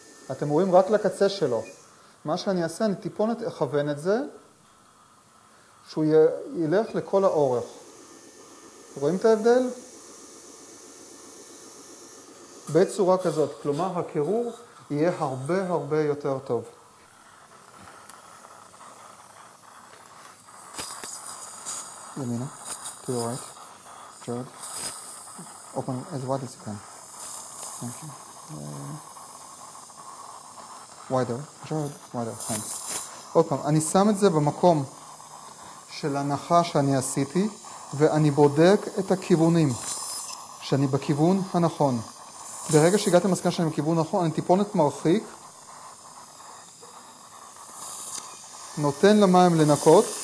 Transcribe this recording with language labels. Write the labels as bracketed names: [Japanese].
[Hebrew] אתם רואים רק לקצה שלו. מה שאני אעשה, אני טיפונת אכוון את זה, שהוא ילך לכל האורך. רואים את ההבדל? בצורה כזאת. כלומר, הקירור יהיה הרבה יותר טוב. ימינה, [English] to the right. Jared, open as wide as you can. Thank you. wider, Jared, wider, thanks. [Hebrew] עוד פעם, אני שם את זה במקום של הנחה שאני עשיתי, ואני בודק את הכיוונים, שאני בכיוון הנכון. ברגע שהגעתי למסקנה שאני בכיוון נכון, אני טיפונת מרחיק, נותן למים לנקות.